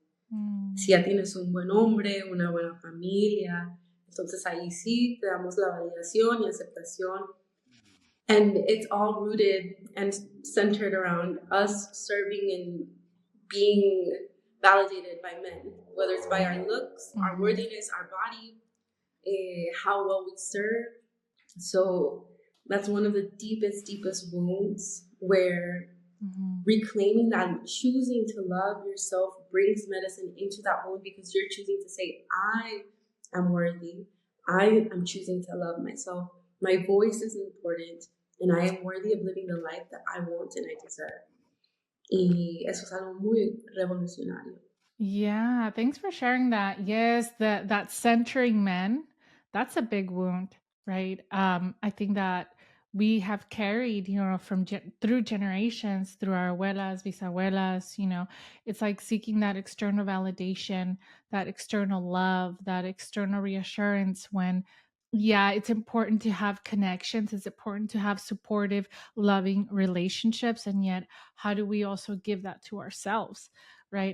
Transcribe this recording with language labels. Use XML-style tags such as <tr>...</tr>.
<es>And si ya tienes un buen hombre, una buena familia, entonces ahí sí te damos la validación y aceptación.</es> <en>And it's all rooted and centered around us serving and being validated by men, whether it's by our looks, our worthiness, our body, how well we serve. So that's one of the deepest, deepest wounds where reclaiming that and choosing to love yourself brings medicine into that wound, because you're choosing to say, I am worthy. I am choosing to love myself. My voice is important and I am worthy of living the life that I want and I deserve.</en> <es>Y eso es algo muy revolucionario.</es> <en>Yeah, thanks for sharing that. Yes, that centering men, that's a big wound, right? I think that we have carried, from through generations, through our abuelas, bisabuelas, it's like seeking that external validation, that external love, that external reassurance when, yeah, it's important to have connections, it's important to have supportive, loving relationships, and yet how do we also give that to ourselves? Right.</en>